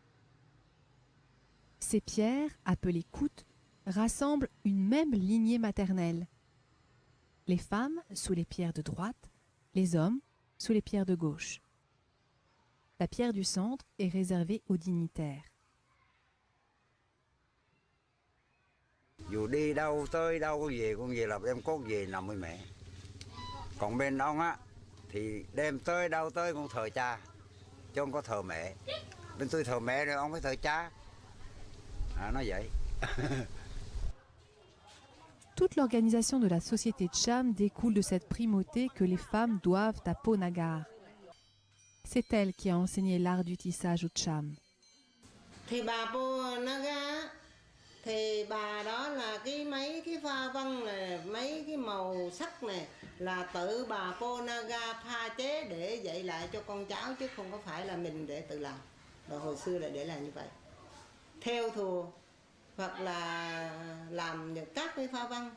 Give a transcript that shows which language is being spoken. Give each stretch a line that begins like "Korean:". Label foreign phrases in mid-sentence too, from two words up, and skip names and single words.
French: Ces pierres, appelées koutes, rassemblent une même lignée maternelle. Les femmes sous les pierres de droite, les hommes sous les pierres de gauche. La pierre du centre est réservée aux dignitaires.
Vietnamese: Dù đi đâu tới đâu con về là đem cốt về nằm với mẹ. Còn bên ông á thì đem tới đâu tới con thờ cha, chứ không có thờ mẹ. Bên tôi thờ mẹ rồi ông phải thờ cha. Nói vậy.
French: Toute l'organisation de la société Cham découle de cette primauté que les femmes doivent à Ponagar. C'est elle qui a enseigné l'art du tissage aux Cham.
Vietnamese: Thì bà Ponagar thì bà đó là mấy cái pha văn này, mấy cái màu sắc này là tự bà Ponagar pha chế để dạy lại cho con cháu chứ không có phải là mình để tự làm. Và hồi xưa là để làm như vậy. Theo thùa hoặc là làm được các cái pha văn.